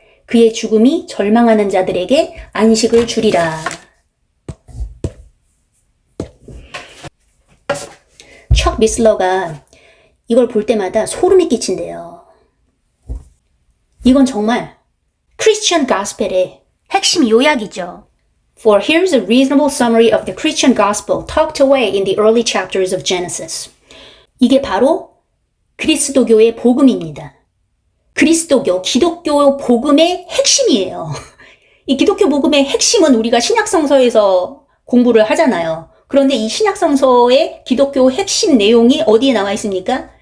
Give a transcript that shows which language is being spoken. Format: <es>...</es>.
<ko>그의 죽음이 절망하는 자들에게 안식을 주리라. 척 미슬러가 이걸 볼 때마다 소름이 끼친대요. 이건 정말 크리스천 가스펠의 핵심 요약이죠.</ko> <en>For here's a reasonable summary of the Christian gospel tucked away in the early chapters of Genesis.</en> <ko>이게 바로 그리스도교의 복음입니다. 그리스도교, 기독교 복음의 핵심이에요. 이 기독교 복음의 핵심은 우리가 신약성서에서 공부를 하잖아요. 그런데 이 신약성서의 기독교 핵심 내용이 어디에 나와 있습니까?</ko>